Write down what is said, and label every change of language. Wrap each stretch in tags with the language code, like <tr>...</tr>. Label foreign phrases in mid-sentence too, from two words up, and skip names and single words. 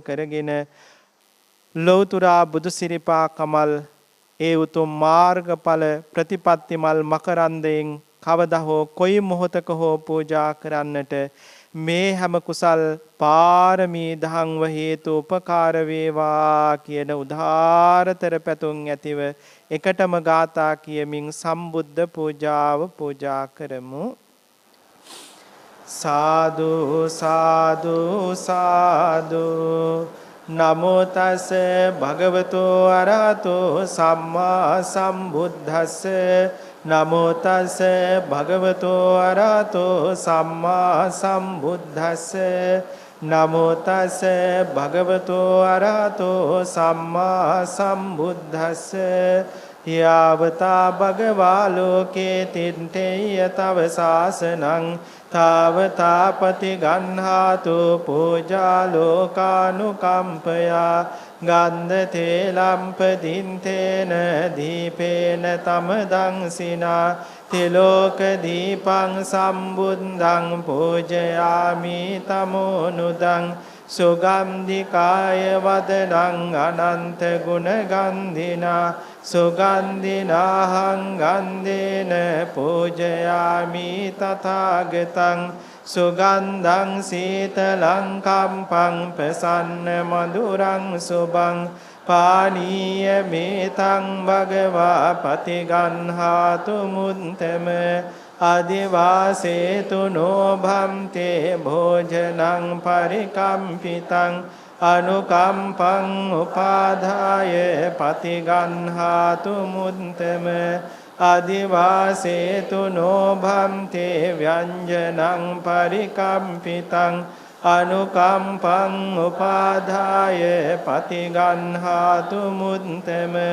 <si>කරගෙන ලෞතුරා බුදු සිරිපා කමල් ඒ උතුම් මාර්ගඵල ප්‍රතිපත්ති මල් මකරන්දයෙන් කවදා හෝ කොයි මොහොතක හෝ පූජා කරන්නට මේ හැම කුසල් පාරමී දහංව හේතු උපකාර වේවා කියන උදාාරතර පැතුම් ඇතිව එකටම ගාථා කියමින් සම්බුද්ධ පූජාව පූජා කරමු.</si> <pi>සාදු සාදු සාදු නමෝ තස් භගවතු අරහතෝ සම්මා සම්බුද්දස්ස නමෝ තස් භගවතු අරහතෝ සම්මා සම්බුද්දස්ස නමෝ තස් භගවතු අරහතෝ සම්මා සම්බුද්දස්ස යාවතා භගවා ලෝකේ තින්තේය තව සාසනං තාවතාපති ගන්හාතු පූජා ලෝකානුකම්පයා ගන්ධ තේලම්ප දින්තේන දීපේන තමදං සිනා තිලෝක දීපං සම්බුද්ධං පූජයාමි තමෝනුදං සුගන්ධිකාය වදනං අනන්ත ගුණ ගන්ධිනා සුගන්ධිනාහං ගන්ධේන පූජයාමි තථාගතං සුගන්ධං සීතලං කම්පං ප්‍රසන්න මధుරං සුභං පානීය මේතං භගවා පතිගන්හාතු මුත්තම අදිවාසේතු නොභම්තේ භෝජනං පරිකම්පිතං අනුකම්පං උපාදාය පතිගන්හාතු මුත්තම අදිවාසේතු නොභම්තේ ව්‍යංජනං පරිකම්පිතං අනුකම්පං උපාදාය පතිගන්හාතු මුත්තම</pi>